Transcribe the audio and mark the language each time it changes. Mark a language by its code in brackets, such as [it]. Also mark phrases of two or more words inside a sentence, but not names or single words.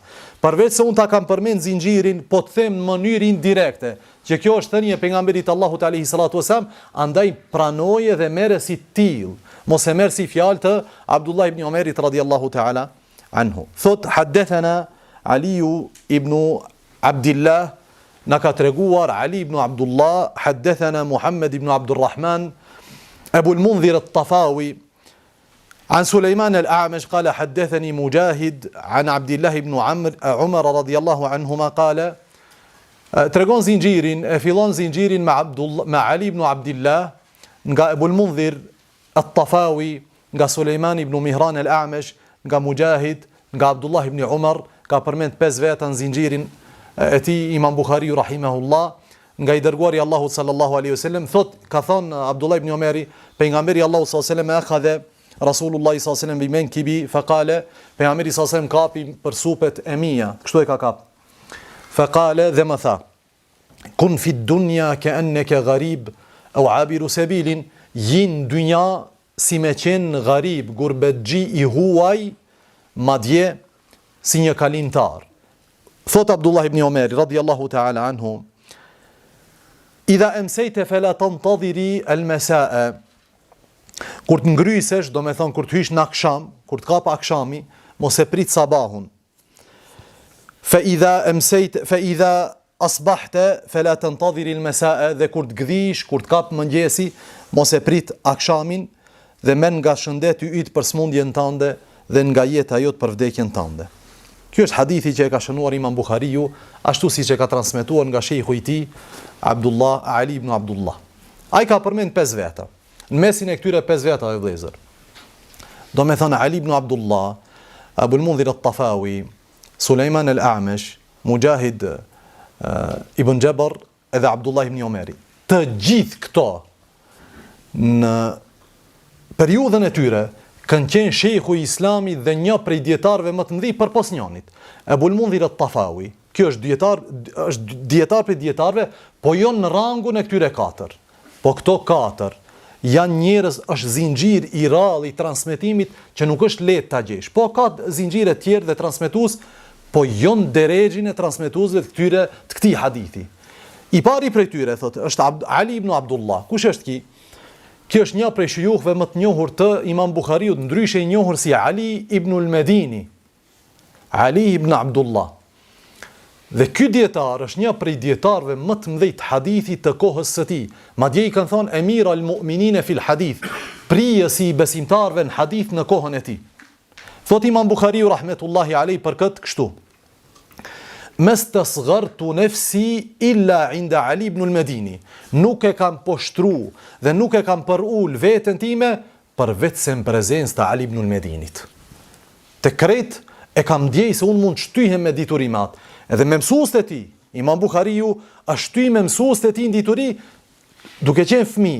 [sq] Përveç se unë ta kam përmend zinxhirin, po të them në mënyrë indirekte që kjo është thënie e pejgamberit Allahut [ar] عليه الصلاة والسلام, [sq] andaj pranoje dhe merre si till. Mos e merr si fjalë të Abdullah ibn Omerit [ar] رضي الله تعالى عنه. Thot حدثنا علي بن عبد الله, [sq] na ka treguar Ali ibn Abdullah, [ar] حدثنا محمد بن عبد الرحمن أبو المنذر الطفاوي, عن سليمان الأعمش قال حدثني مجاهد عن عبد الله بن عمر رضي الله عنهما قال ترجون زنجير فيلون زنجير مع علي بن عبد الله nga Abu al-Mundhir al-Tafawi, [sq] nga Sulejman ibn Mihran al-A'mash, nga Mujahid, nga Abdullah ibn Umar, ka përmend 5 veta në zinxhirin e tij Imam Buhariu rahimahullah, nga i dërguari Allahu [ar] صلى الله عليه وسلم, [sq] thot ka thon Abdullah ibn Umari, pejgamberi Allahu [ar] صلى الله عليه وسلم أخذ رسول الله صلى الله عليه وسلم بمنكبي فقال, [sq] pejgamberi [ar] صلى الله عليه وسلم [sq] kapi për supet e mia, kështu e ka kap. Faqala, dhe më tha, [ar] كن في الدنيا كأنك غريب أو عابر سبيل, [sq] jin dunja si me qenë gharib, gurbetxhi i huaj, madje si një kalimtar. [ar] Thot Abdullah ibn Umar رضي الله تعالى عنه إذا أمسيت فلا تنتظر المساء, [sq] kur të ngrysesh, do me thonë kur të hysh në aksham, kur të kap akshami, mos e prit sabahun. [ar] فإذا أصبحت فلا تنتظر المساء, [sq] dhe kur të gdhish, kur të kap mëngjesi, mos e prit akshamin, dhe men nga shëndeti yt për smundjen tënde dhe nga jeta jote për vdekjen tënde. Ky është hadithi që e ka shënuar Imam Buhariu, ashtu siç e ka transmetuar nga shejhu i tij, Ali ibn Abdullah. Ai ka përmend 5 veta. Në mesin e këtyre 5 vetave vëllezër, do me thënë Ali ibn Abdullah, Abul Mundhir at-Tafawi, Sulejman al-A'mash, Mujahid ibn Jabr edhe Abdullah ibn Omeri. Të gjithë këto në periudhën e tyre kanë qenë shejhu i Islamit dhe një prej dietarëve më të mëdhenj përpos njënit. Abul Mundhir at-Tafawi, kjo është dietar për dietarëve, po jo në rangun e këtyre 4. Po këto 4 janë njerëz, është zinxhir i rrallë i transmetimit që nuk është lehtë ta gjesh. Po ka zinxhire të tjerë dhe transmetues, po jo në derexhin e transmetuesve të këtij hadithi. I pari prej tyre thotë është Ali ibn Abdullah. Kush është ky? Ky është një prej shujukëve më të njohur të Imam Buhariut, ndryshe i njohur si Ali ibn al-Medini. Ali ibn Abdullah. Dhe ky dietar është një prej dietarëve më të mëdhenj të hadithit të kohës së tij. Madje i kanë thënë [ar] أمير المؤمنين في الحديث, [sq] prijësi i besimtarëve në hadith në kohën e tij. Thot Imam Buhariu [ar] رحمة الله عليه [sq] për këtë kështu: [ar] ما استصغرت نفسي إلا عند علي بن المديني. [sq] Nuk e kam poshtru dhe nuk e kam përul veten time për vetëm prezencë të Ali ibn al-Medinit. Të kret e kam ndjej se unë mund shtyhem me diturimat. Edhe me mësuesit e tij, Imam Buhariu është shtyj me mësuesit e tij në dituri duke qenë fëmijë.